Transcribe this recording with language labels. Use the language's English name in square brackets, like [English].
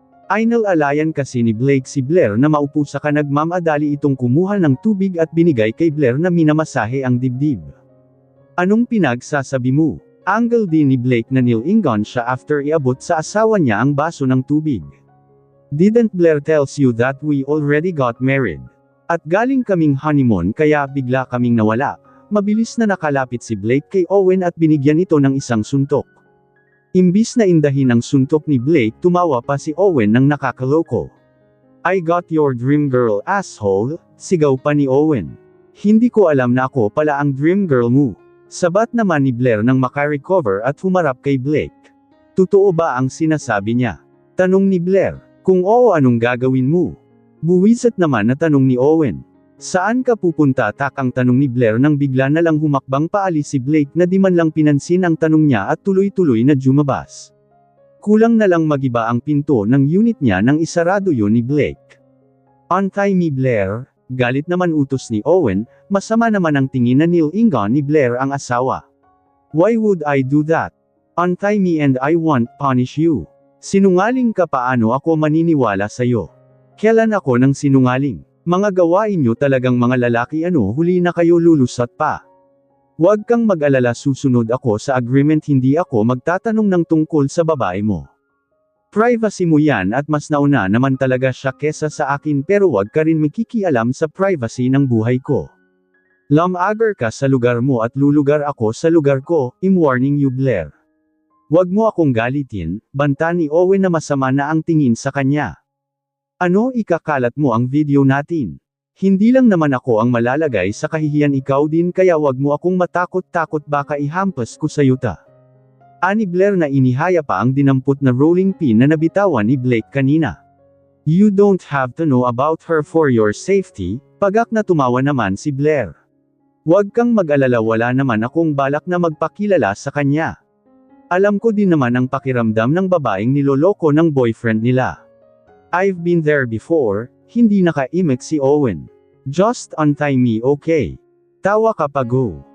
[Filipino] Inalalayan kasi ni Blake si Blair na maupo sa nagmamadali itong kumuha ng tubig at binigay kay Blair na minamasahe ang dibdib. Anong pinagsasabi mo? Angle din ni Blake na nilingon siya after iabot sa asawa niya ang baso ng tubig. [English] Didn't Blair tells you that we already got married? [Filipino] At galing kaming honeymoon kaya bigla kaming nawala. Mabilis na nakalapit si Blake kay Owen at binigyan ito ng isang suntok. Imbis na indahin ang suntok ni Blake tumawa pa si Owen ng nakakaloko. [English] I got your dream girl asshole, [Filipino] sigaw pa ni Owen. Hindi ko alam na ako pala ang dream girl mo. Sabat naman ni Blair nang makarecover at humarap kay Blake. Totoo ba ang sinasabi niya? Tanong ni Blair. Kung oo anong gagawin mo? Buwisit naman na tanong ni Owen. Saan ka pupunta takang tanong ni Blair nang bigla na lang humakbang paalis si Blake na di man lang pinansin ang tanong niya at tuloy-tuloy na jumabas. Kulang na lang magiba ang pinto ng unit niya nang isarado yun ni Blake. [English] Untie me Blair. [Filipino] Galit naman utos ni Owen, masama naman ang tingin na nilingon ni Blair ang asawa. [English] Why would I do that? Untie me and I won't punish you. [Filipino] Sinungaling ka paano ako maniniwala sa'yo? Kailan ako ng sinungaling? Mga gawain nyo talagang mga lalaki huli na kayo lulusat pa. Huwag kang mag-alala susunod ako sa agreement hindi ako magtatanong ng tungkol sa babae mo. Privacy mo yan at mas nauna naman talaga siya kesa sa akin pero wag ka rin makikialam sa privacy ng buhay ko. Lumagar ka sa lugar mo at lulugar ako sa lugar ko, [English] I'm warning you Blair. [Filipino] Wag mo akong galitin, banta ni Owen na masama na ang tingin sa kanya. Ano ikakalat mo ang video natin? Hindi lang naman ako ang malalagay sa kahihiyan, ikaw din, kaya wag mo akong matakot-takot, baka ihampas ko sa yuta. Ani Blair na inihaya pa ang dinampot na rolling pin na nabitawan ni Blake kanina. [English] You don't have to know about her for your safety, [Filipino] pagak na tumawa naman si Blair. Huwag kang mag-alala, wala naman akong balak na magpakilala sa kanya. Alam ko din naman ang pakiramdam ng babaeng niloloko ng boyfriend nila. [English] I've been there before. [Filipino] Hindi naka-imik si Owen. [English] Just untie me, okay? [Filipino] Tawa ka pa, [English] go.